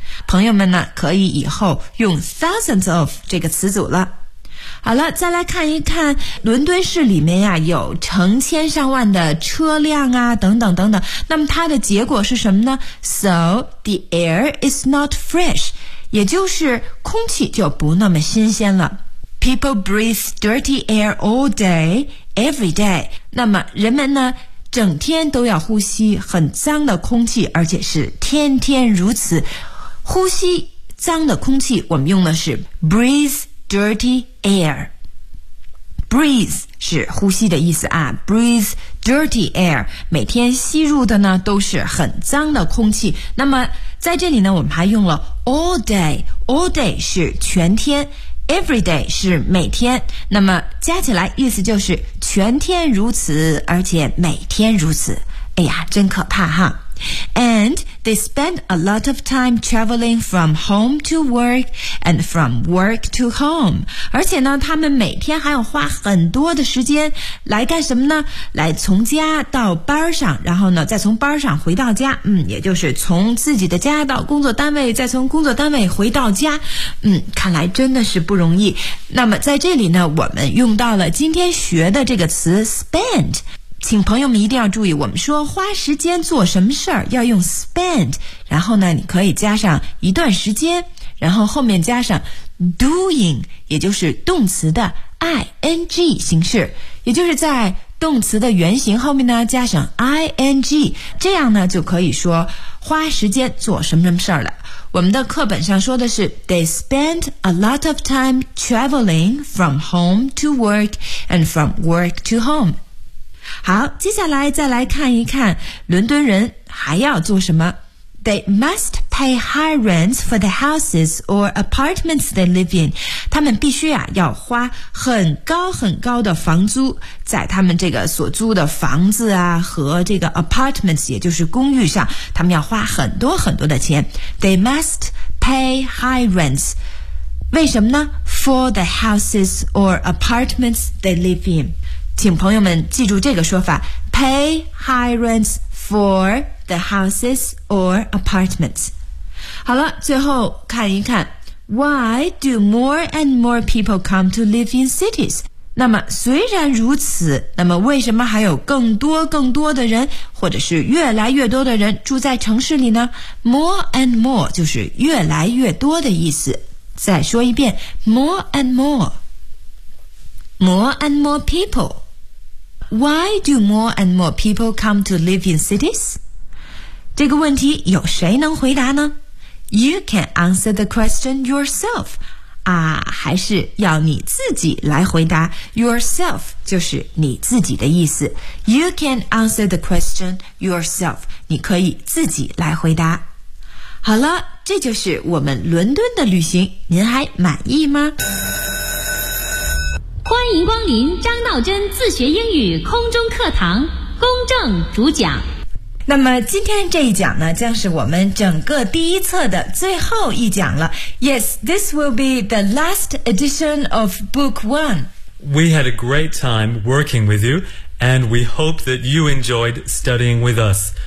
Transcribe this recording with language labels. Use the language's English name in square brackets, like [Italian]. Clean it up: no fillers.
[Chinese] 朋友们呢，可以以后用 [English] thousands of [Chinese] 这个词组了。好了，再来看一看伦敦市里面呀，有成千上万的车辆啊，等等等等。那么它的结果是什么呢？ [English] So the air is not fresh. [Chinese] 也就是空气就不那么新鲜了。 [English] People breathe dirty air all day, every day. [Chinese] 那么人们呢，整天都要呼吸很脏的空气，而且是天天如此。呼吸脏的空气，我们用的是 [English] breathe dirty air. [Chinese] Breathe 是呼吸的意思啊， [English] breathe dirty air. [Chinese] 每天吸入的呢，都是很脏的空气。那么在这里呢，我们还用了 [English] all day. All day [Chinese] 是全天。 [English] Every day [Chinese] 是每天，那么加起来意思就是全天如此，而且每天如此。哎呀，真可怕哈。 [English] And they spend a lot of time traveling from home to work and from work to home. [Chinese] 而且呢，他们每天还要花很多的时间来干什么呢？来从家到班上，然后呢，再从班上回到家。嗯，也就是从自己的家到工作单位，再从工作单位回到家。嗯，看来真的是不容易。那么在这里呢，我们用到了今天学的这个词 spend。请朋友们一定要注意，我们说花时间做什么事儿要用 spend， 然后呢，你可以加上一段时间，然后后面加上 doing， 也就是动词的 ing 形式，也就是在动词的原形后面呢加上 ing， 这样呢就可以说花时间做什么什么事儿了。我们的课本上说的是 [English] They spend a lot of time traveling from home to work and from work to home。 [Chinese] 好，接下来再来看一看伦敦人还要做什么。 [English] They must pay high rents for the houses or apartments they live in. [Chinese] 他们必须啊要花很高很高的房租在他们这个所租的房子啊和这个 apartments 也就是公寓上，他们要花很多很多的钱。 [English] They must pay high rents. [Chinese] 为什么呢？ [English] For the houses or apartments they live in. [Chinese] 请朋友们记住这个说法， [English] pay high rents for the houses or apartments. 好了，最后看一看， why do more and more people come to live in cities? [Chinese] 那么虽然如此，那么为什么还有更多更多的人，或者是越来越多的人住在城市里呢？ [English] More and more [Chinese] 就是越来越多的意思。再说一遍， [English] more and more. More and more people. Why do more and more people come to live in cities? [Chinese] 这个问题有谁能回答呢？ [English] You can answer the question yourself. [Chinese] 啊，还是要你自己来回答。 [English] Yourself [Chinese] 就是你自己的意思。 [English] You can answer the question yourself. [Chinese] 你可以自己来回答。好了，这就是我们伦敦的旅行，您还满意吗？欢迎光临张道真自学英语空中课堂，公正主讲。那么今天这一讲呢，将是我们整个第一册的最后一讲了。 [English] Yes, this will be the last edition of book one. We had a great time working with you, and we hope that you enjoyed studying with us.